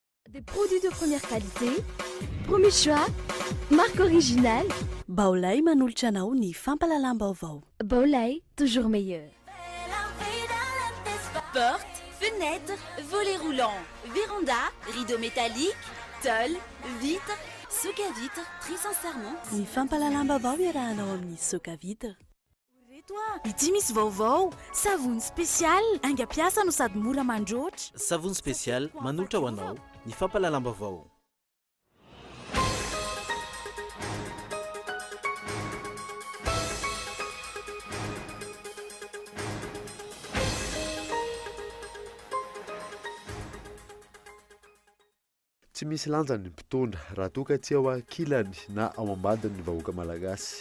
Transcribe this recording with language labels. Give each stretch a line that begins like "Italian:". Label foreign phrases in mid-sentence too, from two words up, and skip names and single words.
French: Des produits de première qualité, premier choix, marque originale.
Malagasy: Baolay manolotra anao ny fampalalam-baovao. Baolay,
French: toujours meilleur. Portes, fenêtres, volets roulants, véranda, rideaux métalliques, tôle, vitres, soc à vitres, très sincèrement.
Malagasy: Ny fampalalam-baovao iarahanao amin'ny soka vitra. Ity misy vaovao savony spesial aingam-piasa no sady mora mandroatra. Savony spesial manolotra ho anao ny fampalalam-baovao. Tsy misy lanjany mpitondra raha toa ka tsy ao ankilany na ao ambadiny vahoaka malagasy.